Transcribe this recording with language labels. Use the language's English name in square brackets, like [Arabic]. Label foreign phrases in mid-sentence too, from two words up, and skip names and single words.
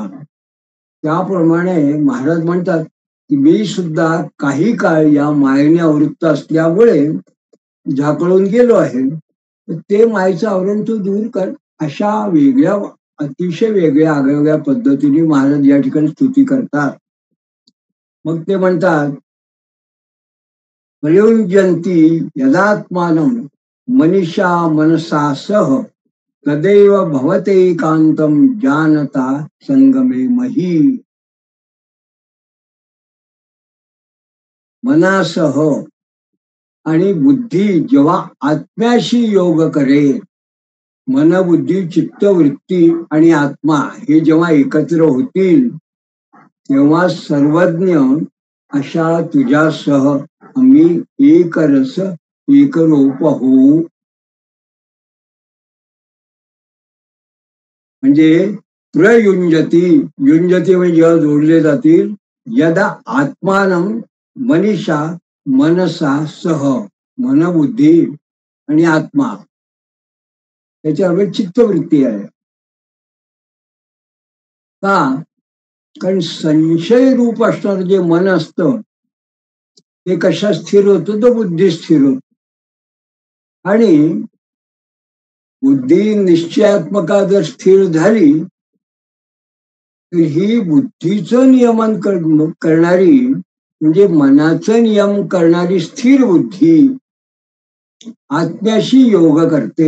[Marathi] त्याप्रमाणे महाराज म्हणतात की मी सुद्धा काही काळ या मायेने आवृत्त असल्यामुळे झाकळून गेलो आहे. ते मायेचं आवरण तू दूर कर. अशा वेगळ्या अतिशय वेगळ्या आगळ्या पद्धतीने महाराज या ठिकाणी स्तुती करतात. मग ते म्हणतात [Sanskrit] प्रयुंजंती यदात्मानं मनीषा मनसा सह तदैव भवते कांतम जानता संगमे मही. [Marathi] मनासह आणि बुद्धी जेव्हा आत्म्याशी योग करेल, मन बुद्धी चित्तवृत्ती आणि आत्मा हे जेव्हा एकत्र होतील तेव्हा सर्वज्ञ अशा तुझ्यासह आम्ही एक रस एकरूप होऊ. म्हणजे प्रयुंजती, युंजती म्हणजे जेव्हा जोडले जातील, [Sanskrit] यदा आत्मानं मनीषा मनसा सह, [Marathi] मनबुद्धी आणि आत्मा त्याच्यावर चित्तवृत्ती आहे. का? कारण संशय रूप असणार जे मन असतं ते कशा स्थिर होतं, तो बुद्धी स्थिर होत. आणि बुद्धी निश्चयात्मका जर स्थिर झाली तर ही बुद्धीचं नियमन करणारी म्हणजे मनाचं नियम करणारी स्थिर बुद्धी आत्म्याशी योग करते.